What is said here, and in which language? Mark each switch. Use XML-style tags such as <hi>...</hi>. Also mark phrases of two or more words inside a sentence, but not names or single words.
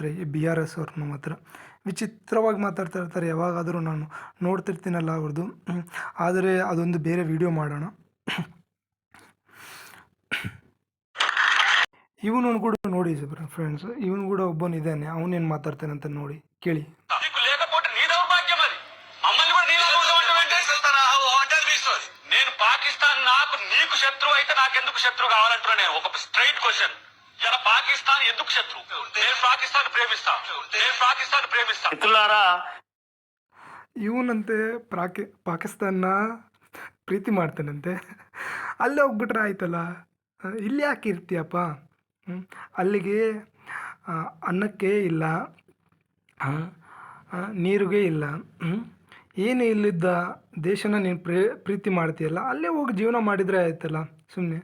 <kn>ಈ BRS ಅವ್ರನ್ನ ಮಾತ್ರ ವಿಚಿತ್ರವಾಗಿ ಮಾತಾಡ್ತಾ ಇರ್ತಾರೆ. ಯಾವಾಗಾದರೂ ನಾನು ನೋಡ್ತಿರ್ತೀನಲ್ಲ ಅವ್ರದ್ದು. ಆದರೆ ಅದೊಂದು ಬೇರೆ ವಿಡಿಯೋ ಮಾಡೋಣ. ಇವನು ಕೂಡ ನೋಡಿ ಫ್ರೆಂಡ್ಸ್, ಇವನು ಕೂಡ ಒಬ್ಬನಿದ್ದಾನೆ, ಅವನೇನು ಮಾತಾಡ್ತಾನೆ ಅಂತ ನೋಡಿ ಕೇಳಿ.</kn> <te>లేకపోతే నీ దౌర్భాగ్యం అది. మమ్మల్ని కూడా నీలా నేను పాకిస్తాన్ నీకు శత్రువు అయితే నాకెందుకు శత్రువు కావాలంటున్నా. నేను ఒక</te> <en>straight question,</en> <te>ఇలా పాకిస్తాన్ ఎందుకు శత్రువు? నేను పాకిస్తాన్ ప్రేమిస్తా. మిత్రులారా,</te> <kn>ಇವನಂತೆ ಪಾಕಿಸ್ತಾನ ಪ್ರೀತಿ ಮಾಡ್ತಾನಂತೆ. ಅಲ್ಲೇ ಹೋಗ್ಬಿಟ್ರೆ ಆಯ್ತಲ್ಲ, ಇಲ್ಲಿ ಯಾಕೆ ಇರ್ತೀಯಪ್ಪ? ಅಲ್ಲಿಗೆ ಅನ್ನಕ್ಕೆ ಇಲ್ಲ, ನೀರಿಗೆ ಇಲ್ಲ, ಏನು ಇಲ್ಲಿದ್ದ ದೇಶನ ನೀನು ಪ್ರೀತಿ ಮಾಡ್ತೀಯಲ್ಲ, ಅಲ್ಲೇ ಹೋಗಿ ಜೀವನ ಮಾಡಿದರೆ ಆಯ್ತಲ್ಲ ಸುಮ್ಮನೆ.</kn>